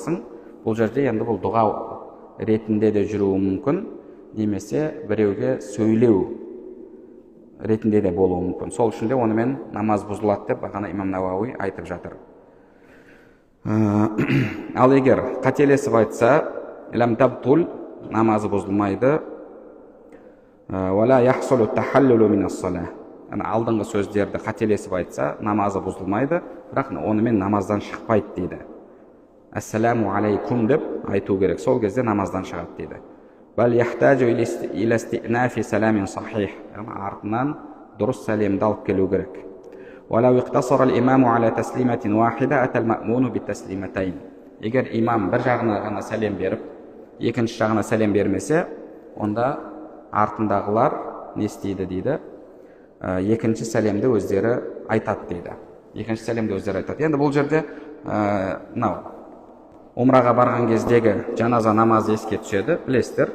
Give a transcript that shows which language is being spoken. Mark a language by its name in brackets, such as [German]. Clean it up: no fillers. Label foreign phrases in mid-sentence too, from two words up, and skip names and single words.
[Kazakh] Бұл жерде енді бұл дұға ретінде де жүруі мүмкін. немесе біреуге сөйлеу ретінде де болуы мүмкін. Сол үшін де онымен намаз бұзылады деп бағана имам Науауи айтып жатыр. Ал егер қателесіп айтса, [Arabic] لم تبطل, [Kazakh] намазы бұзылмайды. [Arabic] ولا يحصل التحلل من الصلاة. [Kazakh] Алдыңғы сөздерді қателесіп айтса, намазы бұзылмайды, бірақ онымен намаздан шықпайды дейді. [Arabic] السلام عليكم [Kazakh] деп айту керек. Сол кезде намаздан шығады дейді. [Arabic] بل يحتاج إلى استئناف سلام صحيح. [Kazakh] Артынан дұрыс сәлемді алып келу керек. [Arabic] ولو اقتصر الإمام على تسليمة واحدة أتى المأموم بالتسليمتين. [Kazakh] Егер имам бір жағына ғана сәлем беріп, екінші жағына сәлем бермесе, онда артындағылар не істейді дейді? Екінші сәлемді өздері айтады дейді. Екінші сәлемді өздері айтады. Енді бұл жерде умраға барған кездегі жаназа намазы еске түседі, білесіздер.